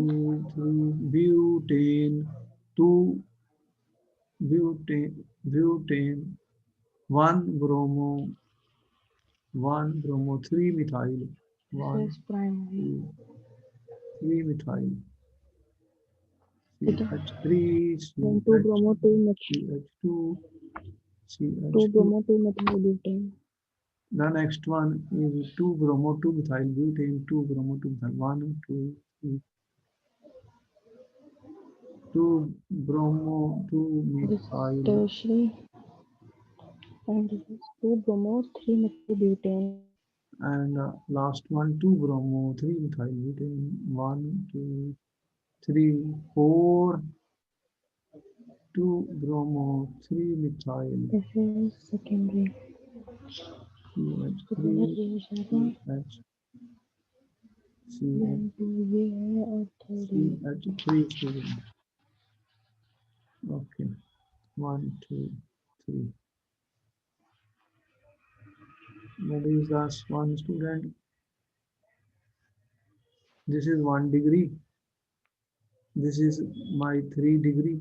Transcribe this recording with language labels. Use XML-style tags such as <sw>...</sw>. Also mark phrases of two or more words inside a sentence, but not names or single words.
<en>two, three, butane, two butane, one bromo, three methyl, this one, is primary. two, three methyl, Okay. CH3, Then 2 CH, bromo 2 CH2, 2 CH2. bromo 2 methyl butane. The next one is 2 bromo 2 methyl butane, 2 bromo 2 methyl 1, 2, 3, 2 bromo 2 This is methyl, tertiary. And this is 2 bromo 3 methyl butane. and last one 2 bromo 3 methyl butane, 1, 2, 3, 4, 2 bromo 3 methyl, This is secondary.</en> <hi>तो पहले</hi> <en>CH3,</en> <hi>ये हो जाएगा.</hi> <en>CH,</en> <hi>Then 2 ये है और third ये.</hi> <en>CH3 student. Okay, 1, 2, 3. What is this one student? This is 1 degree. This is my 3 degree.</en>